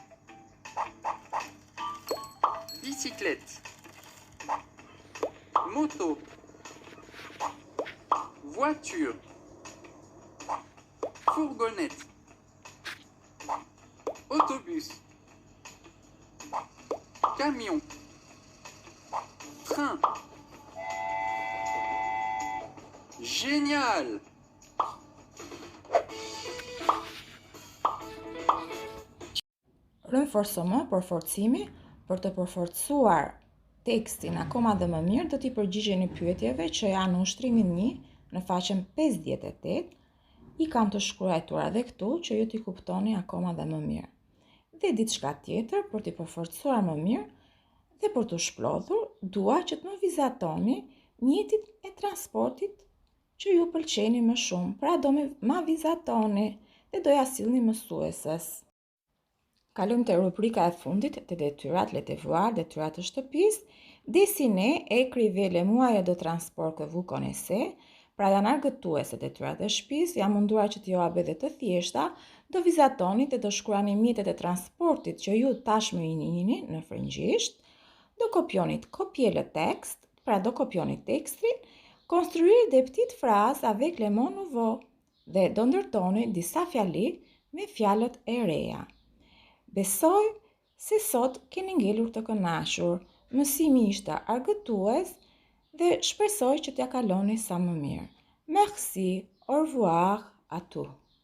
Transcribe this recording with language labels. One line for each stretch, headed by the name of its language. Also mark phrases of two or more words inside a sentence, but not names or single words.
French: Bicyclette, moto, voiture, fourgonnette, autobus, camion, train. Génial!
Albanian: Renforcement për forcimi, për të përforcuar tekstin akoma dhe më mirë, do t'i përgjigjeni pyetjeve që janë në ushtrimin 1 në faqen 58, i kam të shkruajtura dhe këtu që ju t'i kuptoni akoma dhe më mirë. Dhe diçka tjetër për t'i përforcuar më mirë dhe për t'u shplodhur, dua që të më vizatoni mjetit e transportit që ju pëlqeni më shumë, pra do ma vizatoni dhe do ja sillni mësuesës. Kalojmë te rubrika e fundit, te detyrat,
French: les devoirs,
Albanian: detyrat të shtëpisë.
French: Dessinez et écrivez les moyens de transport que vous connaissez.
Albanian: Pra janë argëtuese detyrat e shtëpisë, jam munduar që t'ju bëj dhe të thjeshta, do vizatoni dhe do shkruani mjetet e transportit që ju tashmë i njihni në frëngjisht, do kopionit
French: copier le texte,
Albanian: pra do kopionit tekstin,
French: construire des petites phrases avec les mots nouveaux
Albanian: dhe do ndërtoni disa fjali me fjalët e reja. Besoj se sot keni ngelur të kënaqur, mësimi ishte argëtues dhe shpresoj që t'ja kaloni sa më mirë.
French: Merci, au revoir à tous.